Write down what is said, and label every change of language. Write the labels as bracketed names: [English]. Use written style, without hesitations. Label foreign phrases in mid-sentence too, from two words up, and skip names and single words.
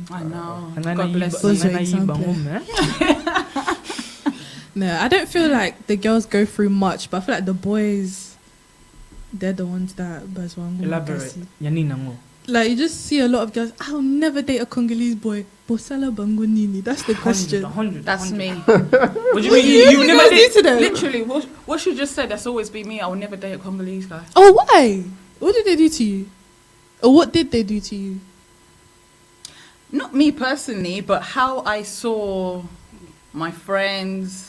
[English] I know. And then God bless Those you. are example. No, I don't feel like the girls go through much, but I feel like the boys, they're the ones that Elaborate. [Lingala] Yanina ngo. [English] Like you just see a lot of girls. I'll never date a Congolese boy. [Lingala] Bosala bango nini. [English] That's the question. 100. That's me. What do you What mean? You never did? to them? Literally, what she just said, that's always been me. I will never date a Congolese guy. Oh, why? What did they do to you? Or what did they do to you? Not me personally, but how I saw my friends.